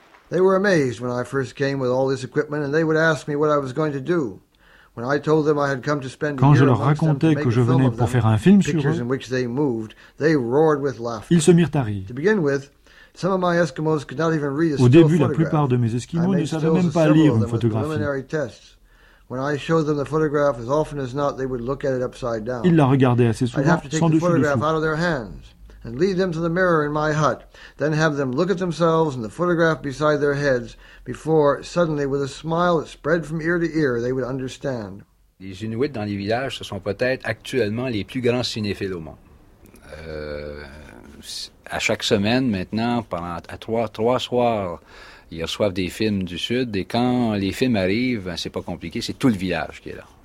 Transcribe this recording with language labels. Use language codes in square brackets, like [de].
[en] They were amazed when I first came with all this equipment and they would ask me what I was going to do. When I told them I had come to spend [fr] quand je leur racontais que je venais pour faire un film sur eux, [en] in which they moved, they roared with laughter. [fr] Ils se mirent à rire. [en] To begin with, some of my Eskimos could not even read a [fr] au début, la plupart de mes Esquimaux ne savaient même pas lire une photographie. [en] When I showed them the photograph, as often as not, they would look at it upside down. [fr] Ils la regardaient assez souvent, sans dessus dessous. [en] Photograph out of their hands. And lead them to the mirror in my hut, then have them look at themselves and the photograph beside their heads before, suddenly, with a smile that spread from ear to ear, they would understand. [fr] Les Inuits dans les villages, ce sont peut-être actuellement les plus grands cinéphiles au monde. À chaque semaine, maintenant, pendant trois soirs, ils reçoivent des films du Sud, et quand les films arrivent, c'est pas compliqué, c'est tout le village qui est là.